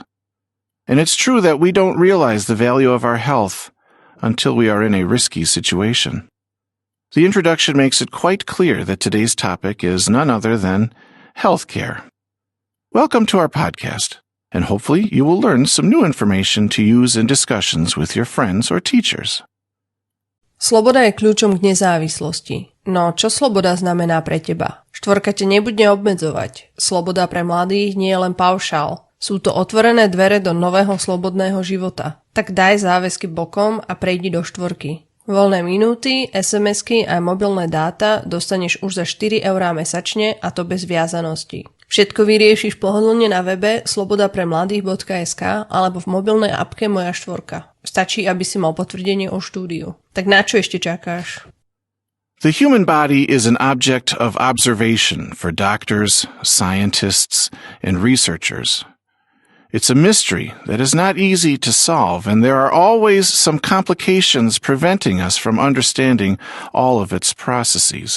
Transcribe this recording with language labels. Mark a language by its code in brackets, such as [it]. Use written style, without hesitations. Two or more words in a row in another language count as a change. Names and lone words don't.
[en] And it's true that we don't realize the value of our health until we are in a risky situation. The introduction makes it quite clear that today's topic is none other than healthcare. Welcome to our podcast, and hopefully you will learn some new information to use in discussions with your friends or teachers. [sk] Sloboda je kľúčom k nezávislosti. No čo sloboda znamená pre teba? Štvorka te nebude obmedzovať. Sloboda pre mladých nie je len paušál. Sú to otvorené dvere do nového slobodného života. Tak daj záväzky bokom a prejdi do štvorky. Voľné minúty, SMS-ky a mobilné dáta dostaneš už za 4 eurá mesačne, a to bez viazanosti. Všetko vyriešiš pohodlne na webe slobodapremladých.sk alebo v mobilnej appke Moja štvorka. Stačí, aby si mal potvrdenie o štúdiu. Tak na čo ešte čakáš? [en] The human body is an object of observation for doctors, scientists, and researchers. It's a mystery that is not easy to solve, and there are always some complications preventing us from understanding all of its processes.